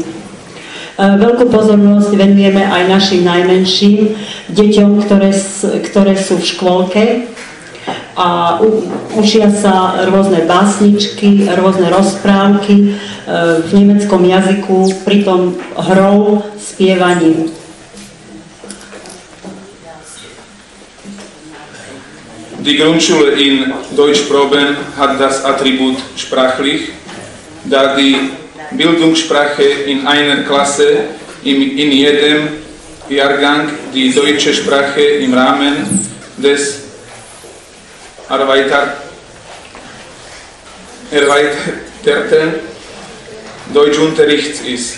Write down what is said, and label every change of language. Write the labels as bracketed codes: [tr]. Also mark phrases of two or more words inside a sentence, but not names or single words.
[sk] Veľkú pozornosť venujeme aj našim najmenším deťom, ktoré sú v škôlke a učia sa rôzne básničky, rôzne rozprávky v nemeckom jazyku, pritom hrou, spievaním. [de] Die Grundschule in Deutschproben hat das Attribut sprachlich, da die Bildungssprache in einer Klasse in jedem Jahrgang die deutsche Sprache im Rahmen des erweiterten Deutschunterrichts ist.